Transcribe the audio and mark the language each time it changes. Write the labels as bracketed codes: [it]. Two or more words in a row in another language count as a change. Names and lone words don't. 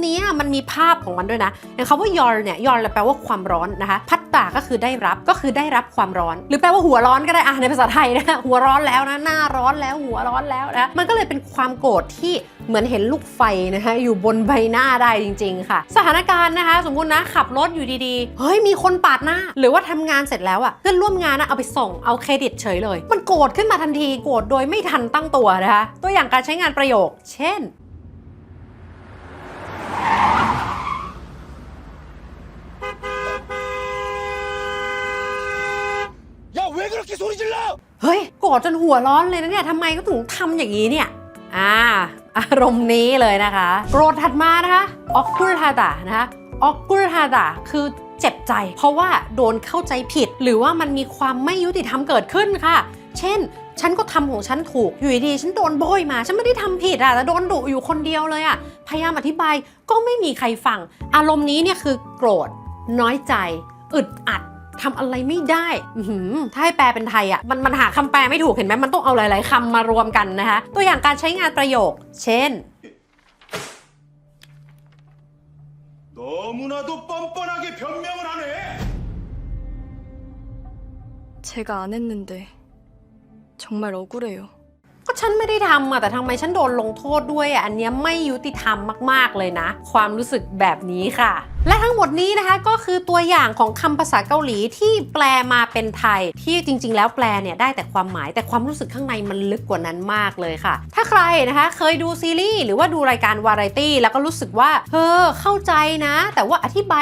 [th] นี้มันมีภาพของมันด้วยนะอย่างคำว่ายอลเนี่ยยอลแปลว่าความร้อนนะคะพัดดะก็คือได้รับความร้อนหรือแปลว่าหัวร้อนก็ได้ในภาษาไทยนะหัวร้อนแล้วนะหน้าร้อนแล้วหัวร้อนแล้วนะมันก็เลยเป็นความโกรธที่เหมือนเห็นลูกไฟนะคะอยู่บนใบหน้าได้จริงๆค่ะสถานการณ์นะคะสมมุตินะขับรถอยู่ดีๆเฮ้ยมีคนปาดหน้าหรือว่าทำงานเสร็จแล้วเพื่อนร่วมงานเอาไปส่งเอาเครดิตเฉยเลยมันโกรธขึ้นมาทันทีโกรธโดยไม่ทันตั้งตัวนะคะตัวอย่างการใช้งานประโยคเช่น [ko] 야, 왜 그렇게 소리 질러? [th] เฮ้ยโกรธจนหัวร้อนเลยนะเนี่ยทำไมก็ถึงทำอย่างนี้เนี่ยอารมณ์นี้เลยนะคะโกรธถัดมานะคะออกกุลฮาดะนะคะออกกุล ฮาดะคือเจ็บใจเพราะว่าโดนเข้าใจผิดหรือว่ามันมีความไม่ยุติธรรมเกิดขึ้นค่ะเช่นฉันก็ทำของฉันถูกอยู่ดีๆฉันโดนโบยมาฉันไม่ได้ทำผิดแต่โดนดุอยู่คนเดียวเลยพยายามอธิบายก็ไม่มีใครฟังอารมณ์นี้เนี่ยคือโกรธน้อยใจอึดอัดทำอะไรไม่ได้ถ้าให้แปลเป็นไทยมันหาคำแปลไม่ถูกเห็นไหมมันต้องเอาหลายๆคำมารวมกันนะคะตัวอย่างการใช้งานประโยคเช่น [ko] 너무나도 뻔뻔하게 변명을 하네. 제가 안 했는데 정말 억울해요. [th] ก็ฉันไม่ได้ทำอะแต่ทำไมฉันโดนลงโทษด้วยอะอันเนี้ยไม่ยุติธรรมมากๆเลยนะ ความรู้สึกแบบนี้ค่ะ และทั้งหมดนี้นะคะก็คือตัวอย่างของคำภาษาเกาหลีที่แปลมาเป็นไทยที่จริงๆแล้วแปลเนี่ยได้ แต่ความหมายแต่ความรู้สึกข้างในมันลึกกว่านั้นมากเลยค่ะ ถ้าใครนะคะเคยดูซีรีส์หรือว่าดูรายการวาไรตี้แล้วก็รู้สึกว่าเข้าใจนะแต่ว่าอธิบาย